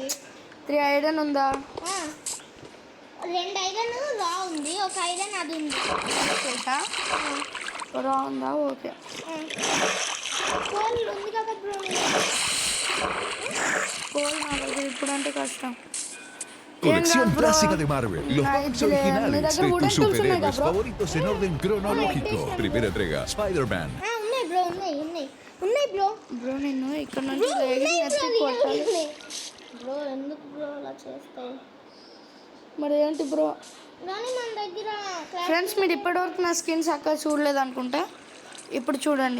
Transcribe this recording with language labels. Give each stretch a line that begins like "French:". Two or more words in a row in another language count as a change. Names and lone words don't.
Telugu: 3 ఐరన్ ఉందా? 2 ఐరన్ రా ఉంది, ఒక ఐరన్ అది ఉంది. రా ఉందా? ఓకే. కోల్ ఉంది కదా బ్రో. కోల్ నా దగ్గర ఇప్పుడు అంటే కష్టం.
Spanish: Colección clásica de Marvel. Los cómics originales de tus superhéroes favoritos en orden cronológico. Primera entrega, Spider-Man.
Telugu: ఉన్నాయి బ్రో, ఉన్నాయి బ్రో. బ్రో నేను ఇక్కడ నుంచి కొట్టాలి. బ్రో ఎందుకు బ్రో అలా చేస్తావు? మరి ఏంటి బ్రో? కానీ మన దగ్గర ఫ్రెండ్స్ మీరు ఇప్పటివరకు నా స్కిన్స్ అక్కడ చూడలేదు అనుకుంటా, ఇప్పుడు చూడండి.